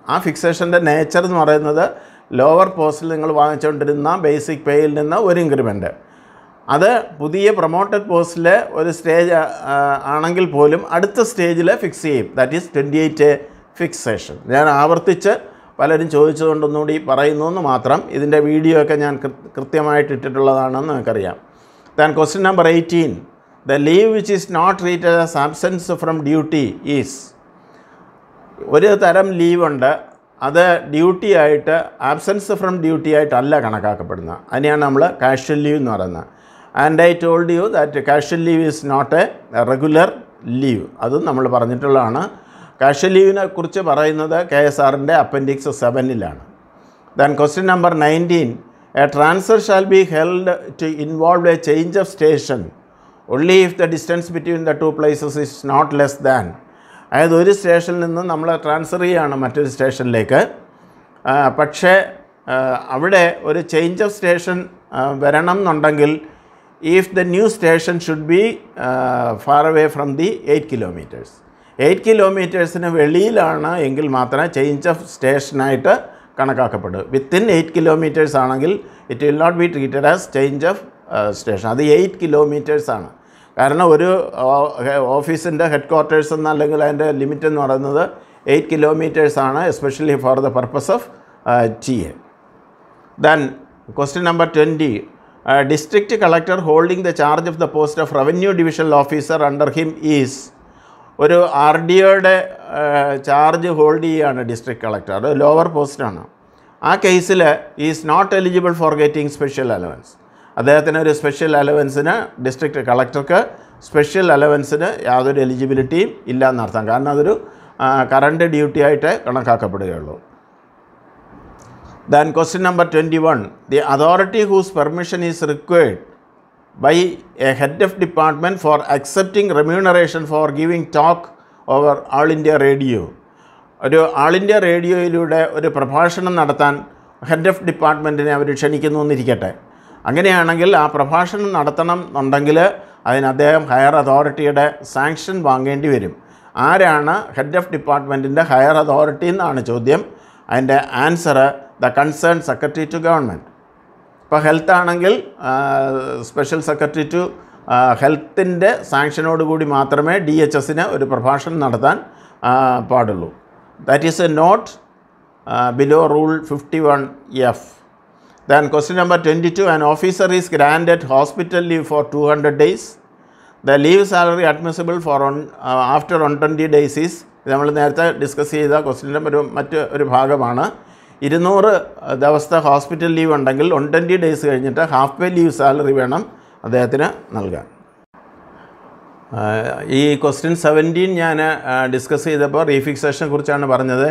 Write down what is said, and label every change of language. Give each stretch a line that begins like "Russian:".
Malayalam: ആ ഫിക്സേഷൻ്റെ നേച്ചർ എന്ന് പറയുന്നത് ലോവർ പോസ്റ്റിൽ നിങ്ങൾ വാങ്ങിച്ചുകൊണ്ടിരുന്ന ബേസിക് പേയിൽ നിന്ന് ഒരു ഇൻക്രിമെൻ്റ്, അത് പുതിയ പ്രൊമോട്ടഡ് പോസ്റ്റിൽ ഒരു സ്റ്റേജ് ആണെങ്കിൽ പോലും അടുത്ത സ്റ്റേജിൽ ഫിക്സ് ചെയ്യും.
English: That is 28A fixation.
Malayalam: ഞാൻ ആവർത്തിച്ച് പലരും ചോദിച്ചതുകൊണ്ടൊന്നുകൂടി പറയുന്നു എന്ന് മാത്രം. ഇതിൻ്റെ വീഡിയോ ഒക്കെ ഞാൻ കൃത്യമായിട്ട് ഇട്ടിട്ടുള്ളതാണെന്ന് നിങ്ങൾക്കറിയാം.
English: Then question number 18. The leave which is not treated as absence from duty is.
Malayalam: ഒരു തരം ലീവ് ഉണ്ട്, അത് ഡ്യൂട്ടി ആയിട്ട് ആബ്സെൻസ് ഫ്രം ഡ്യൂട്ടി ആയിട്ടല്ല കണക്കാക്കപ്പെടുന്നത്. അതിനെയാണ് നമ്മൾ കാഷ്വൽ ലീവ് എന്ന് പറയുന്നത്.
English: And I told you that casual leave is not a regular leave.
Malayalam: അതും നമ്മൾ പറഞ്ഞിട്ടുള്ളതാണ്. കാഷ്വൽ ലീവിനെ കുറിച്ച് പറയുന്നത് KSRൻ്റെ appendix 7-ലാണ്.
English: Then question number 19. A transfer shall be held to involve a change of station only if the distance between the two places is not less than.
Malayalam: അതായത് ഒരു സ്റ്റേഷനിൽ നിന്ന് നമ്മൾ ട്രാൻസ്ഫർ ചെയ്യുകയാണ് മറ്റൊരു സ്റ്റേഷനിലേക്ക്. പക്ഷേ അവിടെ ഒരു ചേഞ്ച് ഓഫ് സ്റ്റേഷൻ വരണം എന്നുണ്ടെങ്കിൽ
English: if the new station should be far away from the 8 kilometers.
Malayalam: 8 kilometersന് വെളിയിലാണ് എങ്കിൽ മാത്രമേ ചേഞ്ച് ഓഫ് സ്റ്റേഷനായിട്ട് കണക്കാക്കപ്പെടും.
English: Within 8 kilometers ആണെങ്കിൽ it will not be treated as change of station.
Malayalam: അത് 8 kilometers ആണ്. കാരണം ഒരു ഓഫീസിൻ്റെ ഹെഡ് ക്വാർട്ടേഴ്സ് എന്ന് അല്ലെങ്കിൽ അതിൻ്റെ ലിമിറ്റ് എന്ന് പറയുന്നത് 8 kilometers ആണ്,
English: Especially for the purpose of TA. Then question number 20. District collector holding the charge of the post of revenue divisional officer under him is.
Malayalam: ഒരു RDOയുടെ ചാർജ് ഹോൾഡ് ചെയ്യുകയാണ് ഡിസ്ട്രിക്ട് കളക്ടർ, അത് lower പോസ്റ്റാണ്. ആ കേസിൽ
English: Is not eligible for getting special allowance.
Malayalam: അദ്ദേഹത്തിന് ഒരു special അലവൻസിന്, district കളക്ടർക്ക് special അലവൻസിന് യാതൊരു എലിജിബിലിറ്റിയും ഇല്ല എന്നർത്ഥം. കാരണം അതൊരു കറണ്ട് ഡ്യൂട്ടി ആയിട്ട് കണക്കാക്കപ്പെടുകയുള്ളൂ.
English: Then question number 21. The authority whose permission is required by a head of department for accepting remuneration for giving talk over All India Radio.
Malayalam: ഒരു ആൾ ഇന്ത്യ റേഡിയോയിലൂടെ ഒരു പ്രഭാഷണം നടത്താൻ ഹെഡ് ഓഫ് ഡിപ്പാർട്ട്മെൻറ്റിനെ അവർ ക്ഷണിക്കുന്നു എന്നിരിക്കട്ടെ. അങ്ങനെയാണെങ്കിൽ ആ പ്രഭാഷണം നടത്തണം എന്നുണ്ടെങ്കിൽ അതിന് അദ്ദേഹം ഹയർ അതോറിറ്റിയുടെ സാങ്ഷൻ വാങ്ങേണ്ടി വരും. ആരാണ് ഹെഡ് ഓഫ് ഡിപ്പാർട്ട്മെൻറ്റിൻ്റെ ഹയർ അതോറിറ്റി എന്നാണ് ചോദ്യം. അതിൻ്റെ answer
English: The concern secretary to government.
Malayalam: ഇപ്പോൾ ഹെൽത്ത് ആണെങ്കിൽ സ്പെഷ്യൽ സെക്രട്ടറി ടു ഹെൽത്തിൻ്റെ സാങ്ഷനോടുകൂടി മാത്രമേ DHSന് ഒരു പ്രഭാഷണം നടത്താൻ പാടുള്ളൂ.
English: That is a note below rule 51F. Then question number 22. An officer is granted hospital leave for 200 days. The leave salary admissible for after 120 days is.
Malayalam: ഇത് നമ്മൾ നേരത്തെ ഡിസ്കസ് ചെയ്ത ക്വസ്റ്റ്യൻ്റെ മറ്റൊരു ഭാഗമാണ്. 200 ദിവസത്തെ ഹോസ്പിറ്റൽ ലീവ് ഉണ്ടെങ്കിൽ 120 ഡേയ്സ് കഴിഞ്ഞിട്ട് ഹാഫ് പേ leave salary വേണം അദ്ദേഹത്തിന് നൽകാൻ. ഈ ക്വസ്റ്റ്യൻ 17 ഞാൻ ഡിസ്കസ് ചെയ്തപ്പോൾ റീഫിക്സേഷനെ കുറിച്ചാണ് പറഞ്ഞത്.